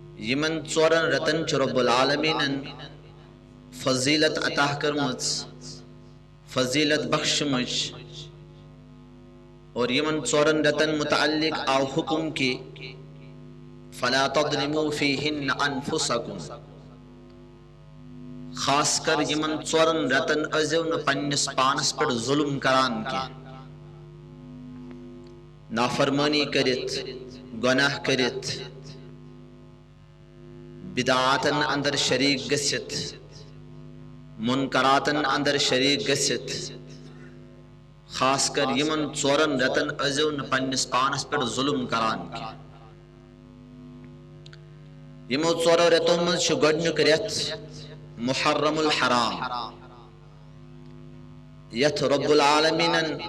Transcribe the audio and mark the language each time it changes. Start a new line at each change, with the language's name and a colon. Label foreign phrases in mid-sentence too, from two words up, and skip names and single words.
Kashmiri: یمن ژورن رتن چھ رب العالمین فضیلت عطا کرمز، فضیلت بخشمج، اور یمن ژورن رتن متعلق آو حکم کی
Arabic: فلا تظلموا فیہن انفسکم،
Kashmiri: خاص کر یمن ژورن رتن ازیو نہ پننس پانس پر ظلم کران کی، نافرمانی کرت، گناہ کرت، بدعاتن اندر شریک گژھت، منکراتن اندر شریک گژھت، خاص کر یمن ژورن رتن ازیو نہ پننس پانس پر ظلم کران کی۔ یمو ژورو رتو مز چھ گۄڈنیُک رٮ۪تھ محرم الحرام، یتھ رب العالمینن